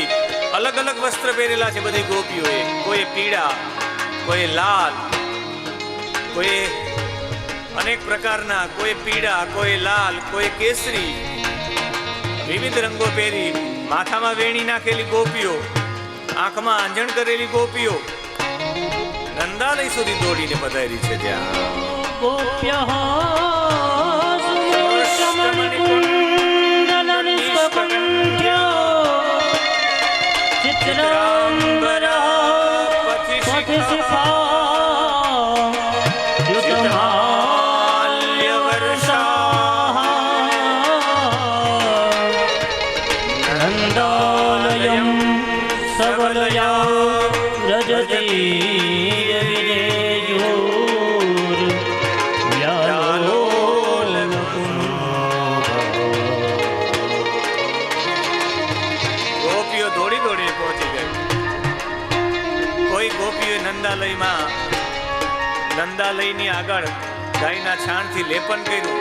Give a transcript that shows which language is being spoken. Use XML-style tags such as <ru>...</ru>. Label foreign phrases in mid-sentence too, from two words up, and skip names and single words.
<gu>અલગ અલગ વસ્ત્ર પહેરેલા છે બધી ગોપીઓએ. કોઈ પીળા, કોઈ લાલ, કોઈ અનેક પ્રકારના, કોઈ પીળા, કોઈ લાલ, કોઈ કેસરી, વિવિધ રંગો પહેરી. માથામાં વેણી નાખેલી ગોપીઓ, આંખમાં આંજણ કરેલી ગોપીઓ નંદાલય સુધી દોડીને પધારી છે ત્યાં.</gu> <sa>गोप्यः सुमणिकुण्डलनिष्कण्ठ्यो चित्राम्बरः पथिशिखा युतमाल्यवर्षाः नन्दालयं सबलया रजतीय विजयो</sa> <gu>નંદાલયમાં, નંદાલયની આગળ ગાયના છાણથી લેપન કર્યું.</gu>